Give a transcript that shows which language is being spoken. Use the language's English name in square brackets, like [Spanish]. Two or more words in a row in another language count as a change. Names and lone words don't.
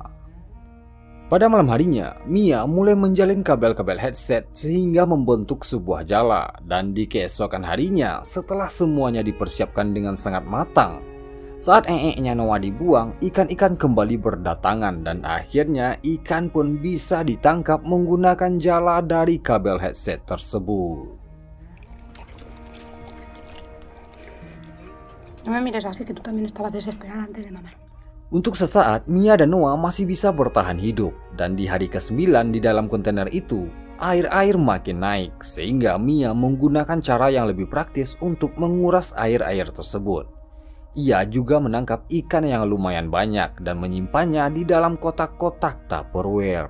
[Indonesian] Pada malam harinya, Mia mulai menjalin kabel-kabel headset sehingga membentuk sebuah jala. Dan di keesokan harinya, setelah semuanya dipersiapkan dengan sangat matang, saat nya Noah dibuang, ikan-ikan kembali berdatangan dan akhirnya ikan pun bisa ditangkap menggunakan jala dari kabel headset tersebut. [Spanish] No me mires así, que tú también estabas desesperada antes de mamar. [Indonesian] Untuk sesaat, Mia dan Noah masih bisa bertahan hidup dan di hari ke-9 di dalam kontainer itu, air-air makin naik sehingga Mia menggunakan cara yang lebih praktis untuk menguras air-air tersebut. Ia juga menangkap ikan yang lumayan banyak dan menyimpannya di dalam kotak-kotak Tupperware.